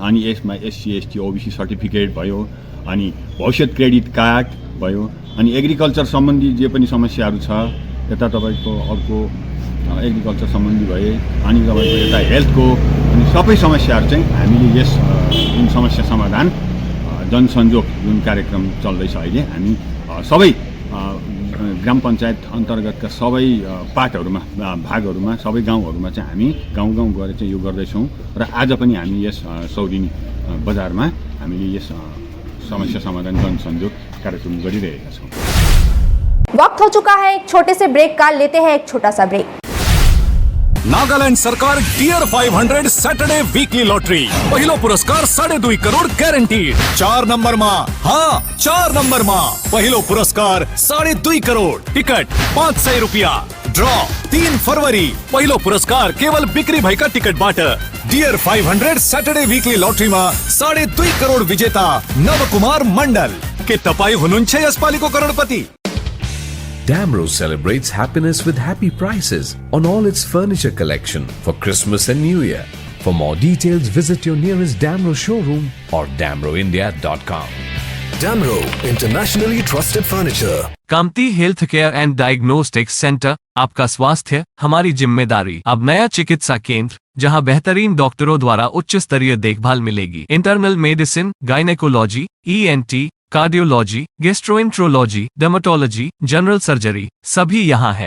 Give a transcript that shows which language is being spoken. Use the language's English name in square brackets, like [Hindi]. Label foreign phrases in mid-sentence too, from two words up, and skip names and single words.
[Nepali] अनि यसमा SC ST OBC सर्टिफिकेट भयो, अनि भविष्य क्रेडिट कार्ड भयो, अनि एग्रिकल्चर सम्बन्धी जे पनि समस्याहरू छ यता तपाईँको अर्को एग्रिकल्चर सम्बन्धी भए, अनि तपाईँको यता हेल्थको, अनि सबै समस्याहरू चाहिँ हामीले यस जुन समस्या समाधान जनसंयोग जुन कार्यक्रम चल्दैछ अहिले, हामी सबै ग्राम पञ्चायत अन्तर्गतका सबै पार्टहरूमा भागहरूमा सबै गाउँहरूमा चाहिँ हामी गाउँ गाउँ गएर चाहिँ यो गर्दैछौँ। र आज पनि हामी यस सौरिनी बजारमा हामीले यस समस्या समाधान जनसंयोग कार्यक्रम गरिरहेका छौँ। [Hindi] वक्त हो चुका है एक छोटे से ब्रेक का, लेते हैं एक छोटा सा ब्रेक। [Nepali] नागालैंड सरकार डियर 500 सैटरडे वीकली लॉटरी पहिलो पुरस्कार 2.5 करोड़ गारंटीड। 4 नंबर में, हाँ 4 नंबर में पहिलो पुरस्कार 2.5 करोड़, टिकट 500 रुपया। ड्रॉ 3 फरवरी, पहिलो पुरस्कार केवल बिक्री भएका टिकट बाट। डियर 500 सैटरडे वीकली लॉटरी में 2.5 करोड़ विजेता नवकुमार मंडल के तपाई हुनुहुन्छ यसपालिको करोड़पति। [English] Damro celebrates happiness with happy prices on all its furniture collection for Christmas and New Year. For more details, visit your nearest Damro showroom or damroindia.com. Damro, internationally trusted furniture. [Hindi] कामती हेल्थ केयर एंड डायग्नोस्टिक्स सेंटर, आपका स्वास्थ्य हमारी जिम्मेदारी। अब नया चिकित्सा केंद्र जहां बेहतरीन डॉक्टरों द्वारा उच्च स्तरीय देखभाल मिलेगी। [English] internal medicine, gynecology, ENT, cardiology, gastroenterology, dermatology, general surgery [Hindi] सभी यहाँ है।